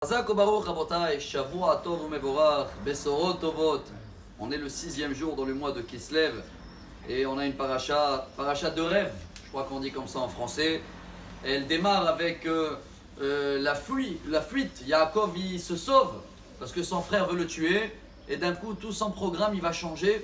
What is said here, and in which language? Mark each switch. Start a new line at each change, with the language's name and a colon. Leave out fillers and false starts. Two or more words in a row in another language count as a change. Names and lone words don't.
Hebrew: חזק וברוך רבותי, שבוע טוב ומבורך, בשורות טובות.
French: On est le 6e jour dans le mois de Kislev et on a une paracha de rêve, je crois qu'on dit comme ça en français. Elle démarre avec la fuite. Yaakov il se sauve parce que son frère veut le tuer et d'un coup tout son programme il va changer.